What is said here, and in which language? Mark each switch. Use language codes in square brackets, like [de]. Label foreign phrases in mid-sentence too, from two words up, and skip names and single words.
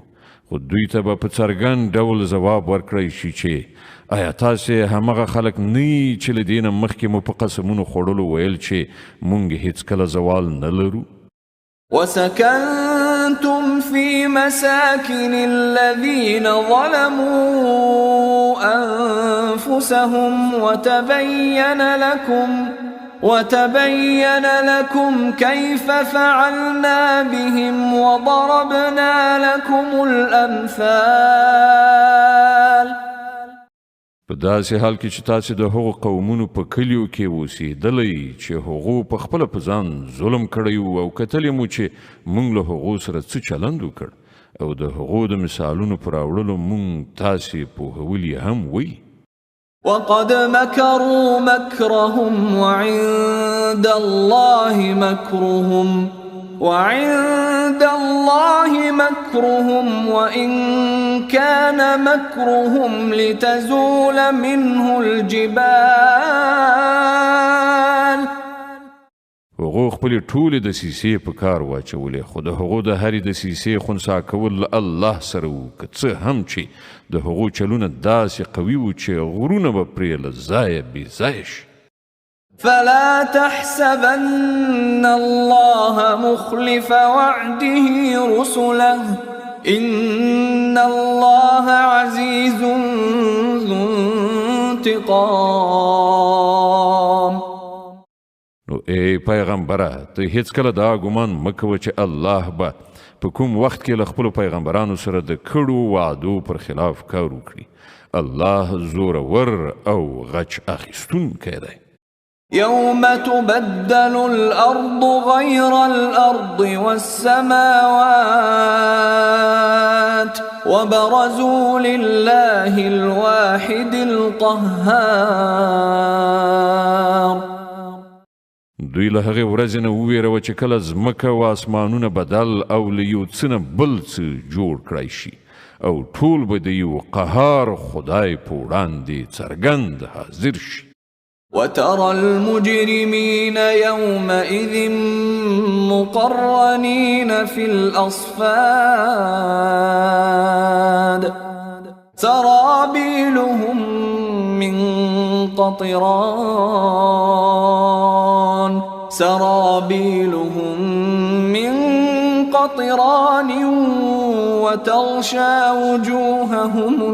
[ps] خو دوی ته به په څرګند ډول ځواب ورکړی شي چې آیا تاسې همغه خلک نه یي چې له دې نه مخکې مو په قسمونو خوړلو ویل چې مونږ هیڅکله زوال نه لرو؟ [ar] وسكنتم في مساكن الذين ظلموا أنفسهم وتبين لكم كيف فعلنا بهم وضربنا لكم الأمثال. [ps] په داسې حال کې چې تاسې د هغو قومونو په کلیو کې اوسېدلی چې هغو په خپله په ځان ظلم کړی و او کتلی مو چې موږ له هغو سره څه چلند وکړ او د هغو د مثالونو په راوړلو موږ تاسې پوهولي هم وی. [ar] وقد مكروا مكرهم وعند الله مكرهم وإن كان مكرهم لتزول منه الجبال. [ps] هغو خپلې ټولې دسیسې په کار واچولې، خو د هغو د هرې دسیسې خنثی کول له الله سره وو، که څه هم چې د هغو چلونه داسې قوي وو چې غرونه به پرې له ځایه بې ځایه شي. [ar] فلا تحسبن الله مخلف وعده رسله إن الله عزيز ذو انتقام. [ps] نو ای پیغمبره، ته هیڅکله دا ګمان مه کوه چې الله به په کوم وخت کې له خپلو پیغمبرانو سره د کړو وعدو پر خلاف کار وکړي. الله زورور او غچ اخیستونکی دی. [ar] يوم تبدل الأرض غير الأرض والسماوات وبرزوا لله الواحد القهار. [ps] دوی له هغې ورځې نه وویروه چې کله ځمکه او اسمانونه بدل او له یو څه نه بل څه جوړ کړی شي او ټول به د یو قهار خدای په وړاندې څرګند حاضر شي. [ar] وترى المجرمين يومئذ مقرنين في الأصفاد سرابيلهم من قطران وتغشى وجوههم